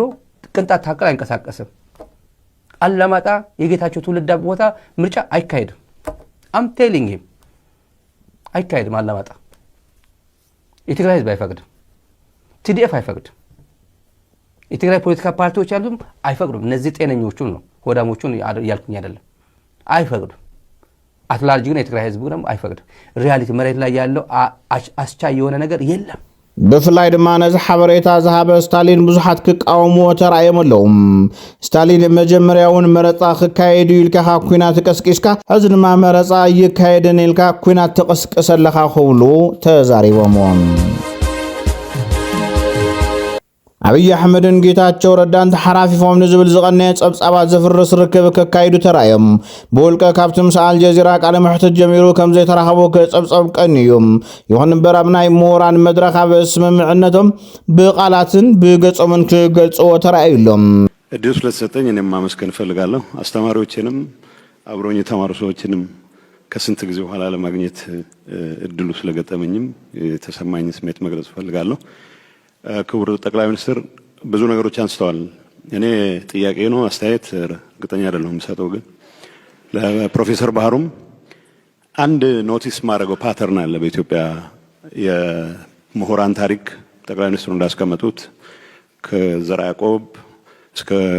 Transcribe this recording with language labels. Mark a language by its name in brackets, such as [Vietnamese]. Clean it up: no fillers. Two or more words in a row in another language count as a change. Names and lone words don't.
[Amharic] ቅንጣት ታቅል አይንቀሳቀስም። አላማጣ የጌታቸው ትውልድ ቦታ ምርጫ አይካሄድም። [English] I'm telling him [Amharic] አይካሄድም። አላማጣ የትግራይ ህዝብ አይፈቅድም። ቲዲኤፍ አይፈቅድም። የትግራይ ፖለቲካ ፓርቲዎች ያሉም አይፈቅዱም። እነዚህ ጤነኞቹን ነው ሆዳሞቹን ያልኩኝ አይደለም። አይፈቅዱም። አትላርጅ ግን የትግራይ ህዝብ ግን አይፈቅድም። ሪያሊቲ መሬት ላይ ያለው አስቻይ የሆነ ነገር የለም። [Tigrinya] ብፍላይ ድማ ነዚ ሓበሬታ ዝሃበ ስታሊን ብዙሓት ክቃወምዎ ተራእዮም ኣለዎም። ስታሊን መጀመርያውን መረፃ ክካየድ ኢልካ ኩናት ቀስቂስካ ሕዚ ድማ መረፃ ይካየድን ኢልካ ኩናት ተቐስቅስ ኣለኻ ክብሉ ተዛሪቦም። አብይ አሕመድን ጌታቸው ረዳን ተሓራፊፎም ንዝብል ዝቐነየ ጸብጻባት ዘፍርስ ርክብ ከካይዱ ተራእዮም። ብውልቀ ካብቶም አልጀዚራ ቃለ መሕተት ጀሚሩ ከም ዘይተራኸቦ ከጸብጸብ ቀንዮም። ይኹን እምበር ኣብ ናይ ምሁራን መድረኽ ኣብ ስምምዕነቶም ብቃላትን ብገጾምን ክገልጽዎ ተራእዩሎም። [Amharic] እድል ስለተሰጠኝ እኔም ማመስገን እፈልጋለሁ። አስተማሪዎችንም አብሮኝ የተማሩ ሰዎችንም ከስንት ጊዜ በኋላ ለማግኘት እድሉ ስለገጠመኝም የተሰማኝ ስሜት መግለጽ እፈልጋለሁ። ክቡር ጠቅላይ ሚኒስትር ብዙ ነገሮች አንስተዋል። እኔ ጥያቄ ነው አስተያየት እርግጠኛ አይደለሁም የምሰጠው፣ ግን ለፕሮፌሰር ባህሩም አንድ ኖቲስ ማድረገው ፓተርን አለ በኢትዮጵያ የምሁራን ታሪክ። ጠቅላይ ሚኒስትሩ እንዳስቀመጡት ከዘርዓ ያዕቆብ እስከ